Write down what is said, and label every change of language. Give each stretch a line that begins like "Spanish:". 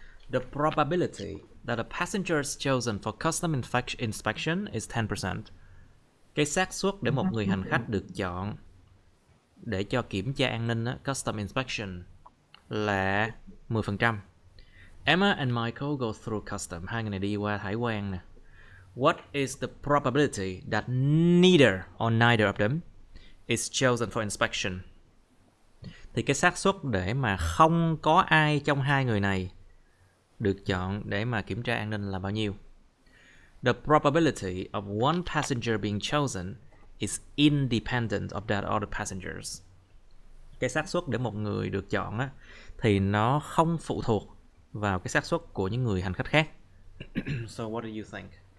English: The probability that a passenger is chosen for custom inspection is 10%.
Vietnamese: Cái xác suất để một người hành khách được chọn để cho kiểm tra an ninh, custom inspection, là 10%.
English: Emma and Michael go through custom.
Vietnamese: Hai người này đi qua hải quan nè.
English: What is the probability that neither of them is chosen for inspection?
Vietnamese: Thì cái xác suất để mà không có ai trong hai người này được chọn để mà kiểm tra an ninh là bao nhiêu?
English: The probability of one passenger being chosen is independent of that other passengers.
Vietnamese: Cái xác suất để một người được chọn á, thì nó không phụ thuộc vào cái xác suất của những người hành khách khác.
English: So what do you think?